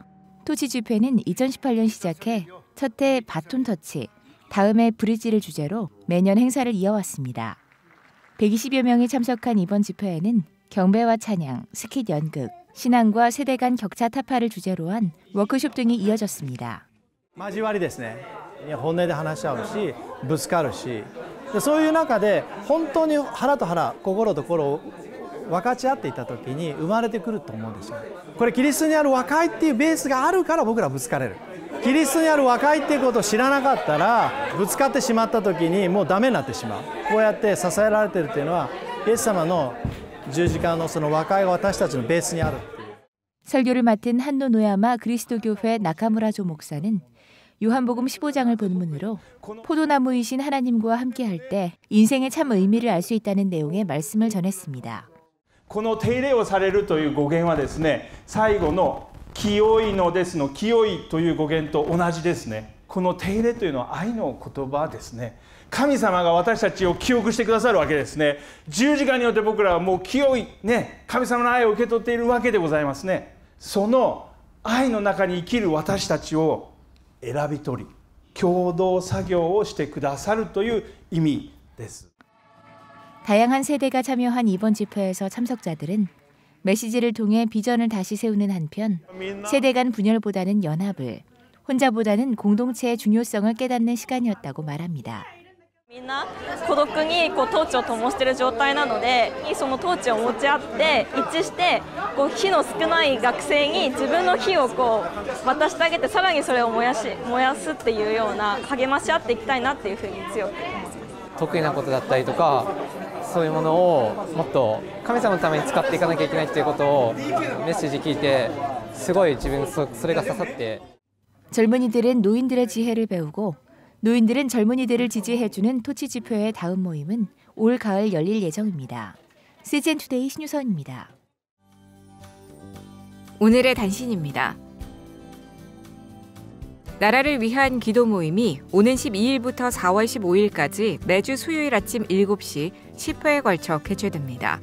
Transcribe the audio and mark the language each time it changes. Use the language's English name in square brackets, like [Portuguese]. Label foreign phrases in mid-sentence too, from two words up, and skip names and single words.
[Korean] 토치 집회는 2018년 시작해 첫 해 바톤 터치, 다음해 브릿지를 주제로 매년 행사를 이어왔습니다. 120여 명이 참석한 이번 집회에는 경배와 찬양, 스킷 연극, 신앙과 세대 간 격차 타파를 주제로 한 워크숍 등이 이어졌습니다. [Japanese] 交わりですね。本音で話し合うし、ぶつかるし、そういう中で本当に腹と腹、心と心を分かち合っていた時に生まれてくると思うんですよ。これキリストにある和解っていうベースがあるから僕らぶつかれる。キリストにある和解っていうことを知らなかったらぶつかってしまった時にもうダメになってしまう。こうやって支えられているというのはイエス様の十字架のその和解が私たちのベースにある。 [Korean] 설교를 맡은 한노 노야마 그리스도교회 나카무라조 목사는 요한복음 15장을 본문으로 포도나무이신 하나님과 함께할 때 인생의 참 의미를 알 수 있다는 내용의 말씀을 전했습니다. [Japanese] この手入れをされるという語源はですね、最後の清いのですの清いという語源と同じですね。この手入れというのは愛の言葉ですね。神様が私たちを清くしてくださるわけですね。十字架によって僕らはもう清いね、神様の愛を受け取っているわけでございますね。その愛の中に生きる私たちを選び取り、共同作業をしてくださるという意味です。 [Korean] 다양한 세대가 참여한 이번 집회에서 참석자들은 메시지를 통해 비전을 다시 세우는 한편 세대 간 분열보다는 연합을, 혼자보다는 공동체의 중요성을 깨닫는 시간이었다고 말합니다. [Japanese] みんな孤独にトーチを灯している状態なので、そのトーチを持ち合って一致して火の少ない学生に自分の火を渡してあげて、さらにそれを燃やすっていうような励まし合っていきたいなっていうふうに強く思います。得意なことだったりとか、そういうものをもっと神様のために使っていかなきゃいけないっていうことをメッセージ聞いて、すごい自分それが刺さって。 [Korean] 젊은이들은 노인들의 지혜를 배우고 노인들은 젊은이들을 지지해주는 토치 집회의 다음 모임은 올 가을 열릴 예정입니다. CGN투데이 신유선입니다. 오늘의 단신입니다. 나라를 위한 기도 모임이 오는 12일부터 4월 15일까지 매주 수요일 아침 7시 10회에 걸쳐 개최됩니다.